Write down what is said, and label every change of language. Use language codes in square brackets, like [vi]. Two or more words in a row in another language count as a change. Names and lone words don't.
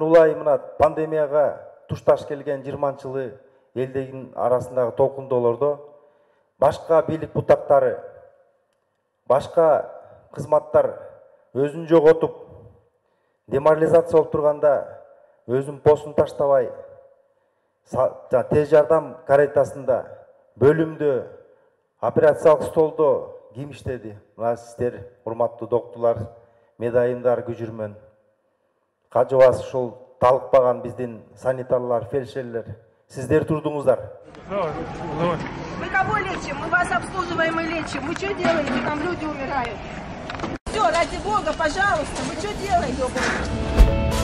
[ky] улай мына пандемияга тушташ келген 20 жылы элдин арасындагы толкундоолордо башка бийлик бутактары, башка кызматтар өзүн жоготуп, деморализация болуп турганда өзүн постун таштабай, тез жардам каретасында, бөлүмдө, операциялык столдо ким иштеди? Мына сиздер, урматтуу доктурлар, медайымдар, күжүрмөн. Кажыбас ушул талыкпаган биздин санитарлар, фельдшерлер, сиздер турдуңуздар. [ru] Мы кого лечим? Мы вас обслуживаем и лечим. Мы что делаем? Там люди умирают. Все, ради Бога, пожалуйста, мы что делаем, ёбаный?